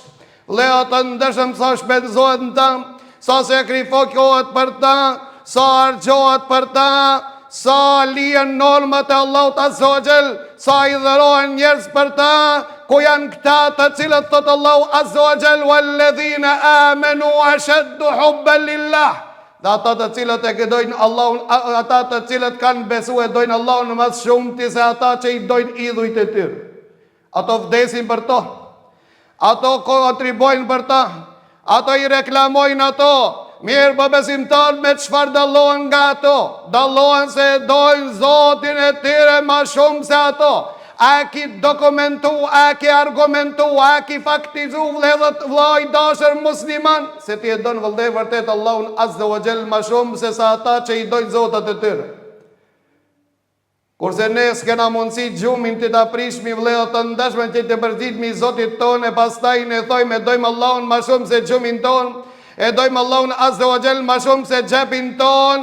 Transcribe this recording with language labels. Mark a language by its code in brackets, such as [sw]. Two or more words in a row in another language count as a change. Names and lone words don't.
[sq] Vëllezër të ndërshëm sa shpenzohet në ta, sa sakrifikohet për ta, sa argjohet për ta, sa lihen normat e Allahut [ar] عز وجل, [sq] sa i dhërohen njerëz për ta, ku janë këta të cilët thot Allahu [ar] عز وجل, والذين آمنوا أشد حبا لله. [sq] Dhe ata të cilët e dojnë Allahun, ata të cilët kanë besuar dojnë Allahun më shumë se ata që i dojnë idhujt e tyre. Ato vdesin për to. ato kontribojnë për ta, ato i reklamojnë ato. Mirë po besimtarët me çfarë dallohen nga ato? Dallohen se dojnë Zotin e tyre ma shumë se ato. A ki dokumentu, a ki argumentu, a ki faktizu vllai dashur musliman se ti e don vëllai vërtet Allahun [ar] عز وجل [sq] ma shumë se sa ata që i dojnë zotat e tyre. Kurse ne s'kena mundësi gjumin të ta prishmi vëllezër të ndeshme që të përzitmi Zotit tonë, e pastaj ne thojmë e dojmë Allahun ma shumë se gjumin tonë, e dojmë Allahun [ar] عز وجل [sq] ma shumë se xhepin tonë.